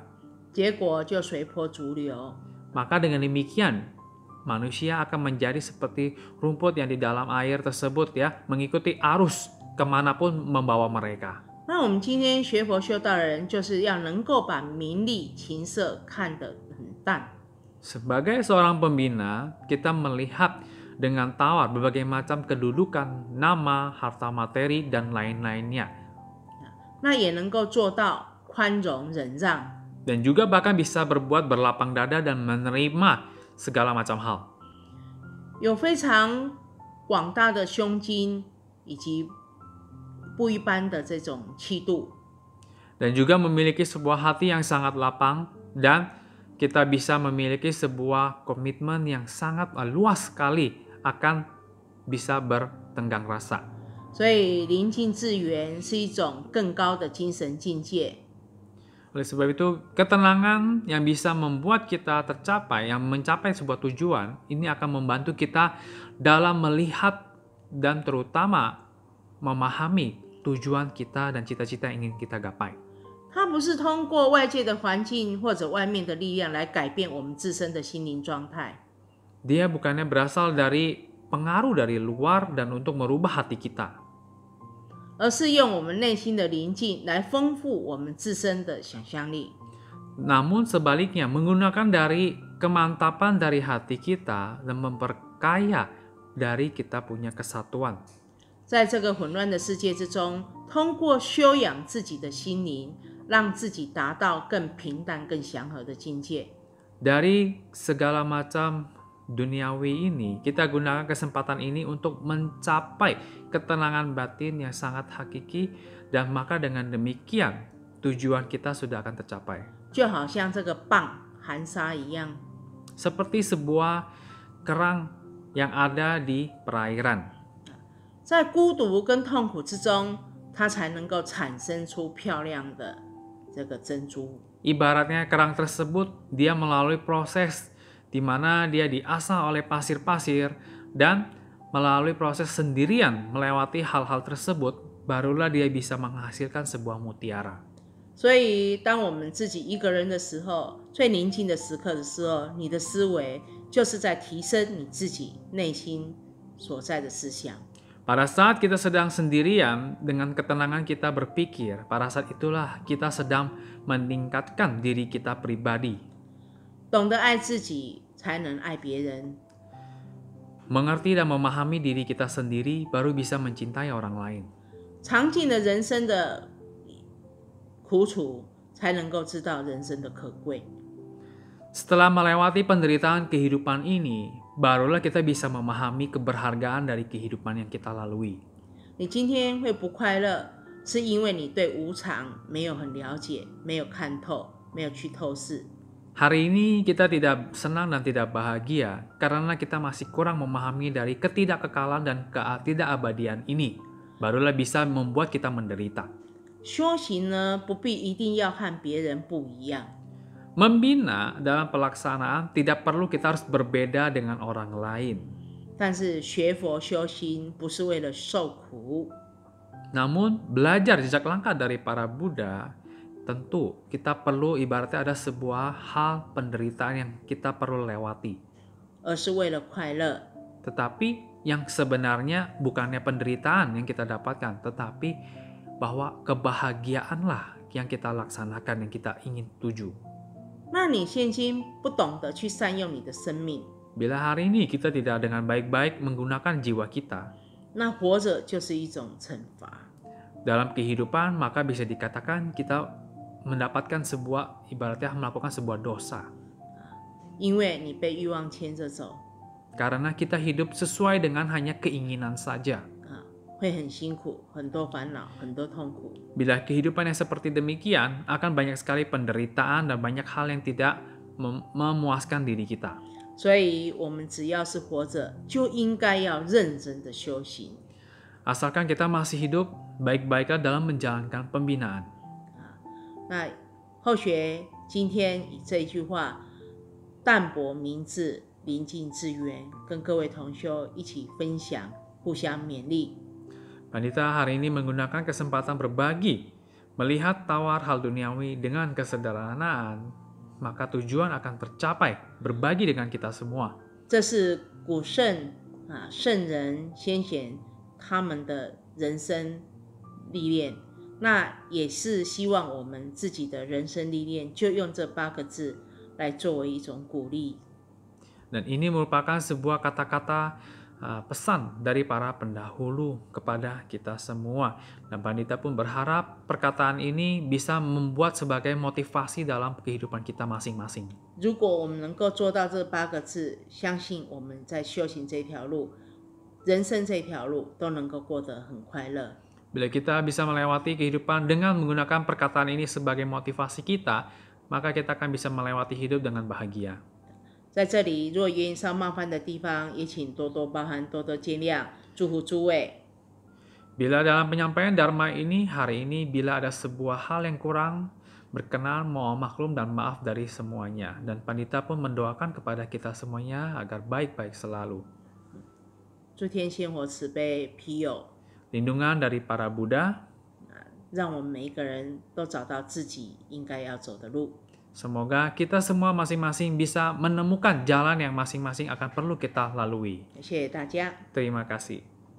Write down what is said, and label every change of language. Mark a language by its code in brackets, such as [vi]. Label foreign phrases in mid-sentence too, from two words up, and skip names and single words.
[zh] 结果就随波逐流。 [id] Maka dengan demikian manusia akan menjadi seperti rumput yang di dalam air tersebut ya, mengikuti arus kemanapun membawa mereka. [zh] 那我们今天学佛修道的人，就是要能够把名利情色看得很淡。 [id] Sebagai seorang pembina, kita melihat dengan tawar berbagai macam kedudukan, nama, harta materi, dan lain-lainnya. [zh] 那也能够做到宽容忍让。 [id] Dan juga bahkan bisa berbuat berlapang dada dan menerima segala macam hal. [zh] 有非常广大的胸襟以及不一般的这种气度。 [id] Dan juga memiliki sebuah hati yang sangat lapang dan kita bisa memiliki sebuah komitmen yang sangat luas sekali akan bisa bertenggang rasa. [zh] 所以临近自缘是一种更高的精神境界。 [id] Oleh sebab itu, ketenangan yang bisa membuat kita tercapai, yang mencapai sebuah tujuan, ini akan membantu kita dalam melihat dan terutama memahami tujuan kita dan cita-cita yang ingin kita gapai. [zh] 它不是通过外界的环境或者外面的力量来改变我们自身的心灵状态， [id] Dia bukannya berasal dari pengaruh dari luar dan untuk merubah hati kita, [zh] 而是用我们内心的宁静来丰富我们自身的想象力。 [id] namun sebaliknya menggunakan dari kemantapan dari hati kita dan memperkaya dari kita punya kesatuan. [zh] 在这个混乱的世界之中，通过修养自己的心灵，让自己达到更平淡、更祥和的境界。 [id] Dari segala macam duniawi ini, kita gunakan kesempatan ini untuk mencapai ketenangan batin yang sangat hakiki, dan maka dengan demikian tujuan kita sudah akan tercapai. [zh] 就好像这个蚌含沙一样， [id] Seperti sebuah kerang yang ada di perairan. [zh] 在孤独跟痛苦之中，它才能够产生出漂亮的这个珍珠。 [id] Ibaratnya kerang tersebut dia melalui proses di mana dia diasah oleh pasir-pasir dan melalui proses sendirian melewati hal-hal tersebut, barulah dia bisa menghasilkan sebuah mutiara. [zh] 所以，当我们自己一个人的时候，最宁静的时刻的时候，你的思维就是在提升你自己内心所在的思想。 [id] Pada saat kita sedang sendirian, dengan ketenangan kita berpikir, pada saat itulah kita sedang meningkatkan diri kita pribadi. [zh] 懂得爱自己，才能爱别人。 [id] Mengerti dan memahami diri kita sendiri, baru bisa mencintai orang lain. [zh] 尝尽了人生的苦楚，才能够知道人生的可贵。 [id] Setelah melewati penderitaan kehidupan ini, barulah kita bisa memahami keberhargaan dari kehidupan yang kita lalui. [zh] 你今天会不快乐，是因为你对无常没有很了解，没有看透，没有去透视。 [id] Hari ini kita tidak senang dan tidak bahagia karena kita masih kurang memahami dari ketidakkekalan dan ketidakabadian ini. Barulah bisa membuat kita menderita. [zh] 修行呢，不必一定要和别人不一样。 [id] Membina dalam pelaksanaan tidak perlu kita harus berbeda dengan orang lain. [zh] 但是学佛修心不是为了受苦， [id] Namun belajar jejak langkah dari para Buddha, tentu kita perlu ibaratnya ada sebuah hal penderitaan yang kita perlu lewati. [zh] 而是为了快乐。 [id] Tetapi yang sebenarnya bukannya penderitaan yang kita dapatkan, tetapi bahwa kebahagiaanlah yang kita laksanakan, yang kita ingin tuju. [zh] 那你现今不懂得去善用你的生命， [id] Bila hari ini kita tidak dengan baik-baik menggunakan jiwa kita [zh] 那活着就是一种惩罚。 [id] dalam kehidupan, maka bisa dikatakan kita mendapatkan sebuah, ibaratnya melakukan sebuah dosa. [zh] 因为你被欲望牵着走， [id] Karena kita hidup sesuai dengan hanya keinginan saja. [zh] 会很辛苦，很多烦恼，很多痛苦。 [id] Bila kehidupan yang seperti demikian, akan banyak sekali penderitaan dan banyak hal yang tidak memuaskan diri kita. [zh] 所以，我们只要是活着，就应该要认真的修行。 [id] Asalkan kita masih hidup, baik-baiklah dalam menjalankan pembinaan. [zh] 那后学今天以这一句话“淡泊明志，临近致远”，跟各位同修一起分享，互相勉励。 [id] Pandita hari ini menggunakan kesempatan berbagi, melihat tawar hal duniawi dengan kesederhanaan, maka tujuan akan tercapai, berbagi dengan kita semua. [zh] 这是古圣圣人先贤他们的人生历练，那也是希望我们自己的人生历练，就用这8个字来作为一种鼓励。 [id] Dan ini merupakan sebuah kata-kata pesan dari para pendahulu kepada kita semua. Dan Pandita pun berharap perkataan ini bisa membuat sebagai motivasi dalam kehidupan kita masing-masing. [zh] 如果我们能够做到这8个字，相信我们在修行这条路、人生这条路都能够过得很快乐。 [id] Bila kita bisa melewati kehidupan dengan menggunakan perkataan ini sebagai motivasi kita, maka kita akan bisa melewati hidup dengan bahagia. [zh] 在这里，若言语上冒犯的地方，也请多多包涵，多多见谅。祝福诸位。 [id] Bila dalam penyampaian Dharma ini, hari ini bila ada sebuah hal yang kurang, berkenan mohon maklum dan maaf dari semuanya. Dan Pandita pun mendoakan kepada kita semuanya agar baik-baik selalu. [zh] 诸天仙火慈悲庇佑， [id] Lindungan dari para Buddha, [zh] 让我们每一个人都找到自己应该要走的路。 [id] semoga kita semua masing-masing bisa menemukan jalan yang masing-masing akan perlu kita lalui. [zh] 谢谢大家。 [id] Terima kasih.